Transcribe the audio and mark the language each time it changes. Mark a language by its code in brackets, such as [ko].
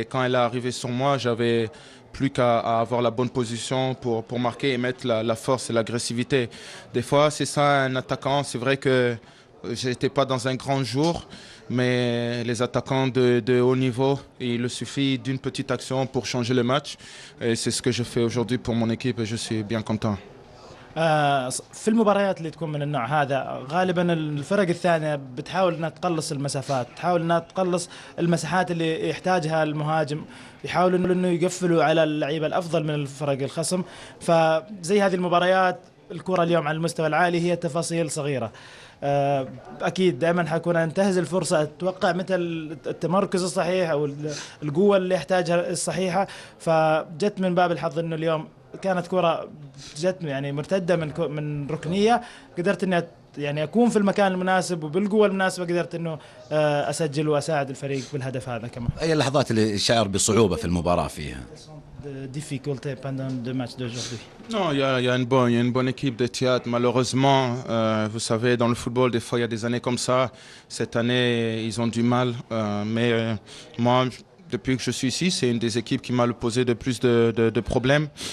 [fr] Et quand elle est arrivée sur moi, j'avais plus qu'à avoir la bonne position pour marquer et mettre la force et l'agressivité. Des fois, c'est ça un attaquant. C'est vrai que j'étais pas dans un grand jour. Mais les attaquants de haut niveau, il suffit d'une petite action pour changer le match. Et c'est ce que je fais aujourd'hui pour mon équipe et je suis bien content. [ar] في المباريات اللي تكون من النوع هذا غالبا الفرق الثانية بتحاول انها تقلص المسافات تحاول انها تقلص المساحات اللي يحتاجها المهاجم يحاولوا انه يقفلوا على اللعيبة الافضل من الفرق الخصم فزي هذه المباريات الكرة اليوم على المستوى العالي هي تفاصيل صغيرة أكيد دائما حكون أنتهز الفرصة أتوقع متى التمركز الصحيح أو القوة اللي يحتاجها الصحيحة فجت من باب الحظ إنه اليوم كانت كرة جت يعني مرتدة من ركنية قدرت إني يعني أكون في المكان المناسب وبالقوة المناسبة قدرت إنه أسجل وأساعد الفريق بالهدف هذا كمان. أي اللحظات اللي شعر بصعوبة في المباراة فيها؟ [fr] De difficultés pendant le match d'aujourd'hui. Non, il y a une bonne équipe de théâtre. Malheureusement, vous savez, dans le football, des fois, il y a des années comme ça. Cette année, ils ont du mal. Mais moi, depuis que je suis ici, c'est une des équipes qui m'a posé de plus de problèmes.